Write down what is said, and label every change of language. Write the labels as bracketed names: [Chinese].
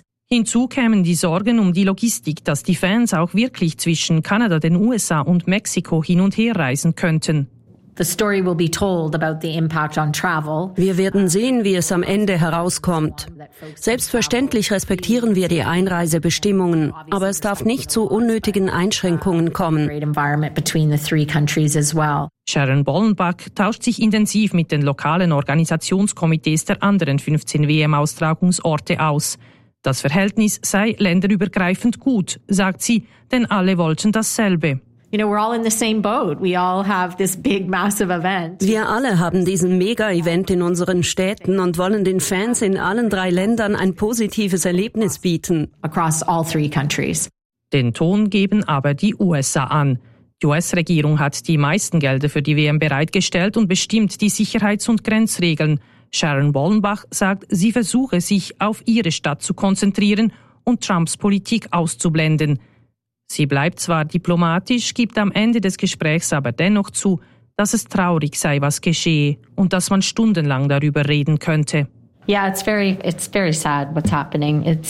[German] Hinzu kämen die Sorgen um die Logistik, dass die Fans auch wirklich zwischen Kanada, den USA und Mexiko hin und her reisen könnten. [English] The story will be told about the impact on travel. [German] Wir werden sehen, wie es am Ende herauskommt. Selbstverständlich respektieren wir die Einreisebestimmungen, aber es darf nicht zu unnötigen Einschränkungen kommen. Sharon Bollenbach tauscht sich intensiv mit den lokalen Organisationskomitees der anderen 15 WM-Austragungsorte aus. Das Verhältnis sei länderübergreifend gut, sagt sie, denn alle wollten dasselbe. [English] You know, we're all in the same boat. We all have this big, massive event. [German] Wir alle haben diesen Mega-Event in unseren Städten und wollen den Fans in allen drei Ländern ein positives Erlebnis bieten. [English] Across all three countries. [German] Den Ton geben aber die USA an. Die US-Regierung hat die meisten Gelder für die WM bereitgestellt und bestimmt die Sicherheits- und Grenzregeln. Sharon Bollenbach sagt, sie versuche, sich auf ihre Stadt zu konzentrieren und Trumps Politik auszublenden. Sie bleibt zwar diplomatisch, gibt am Ende des Gesprächs aber dennoch zu, dass es traurig sei, was geschehe und dass man stundenlang darüber reden könnte. [English] Yeah, it's very sad what's happening.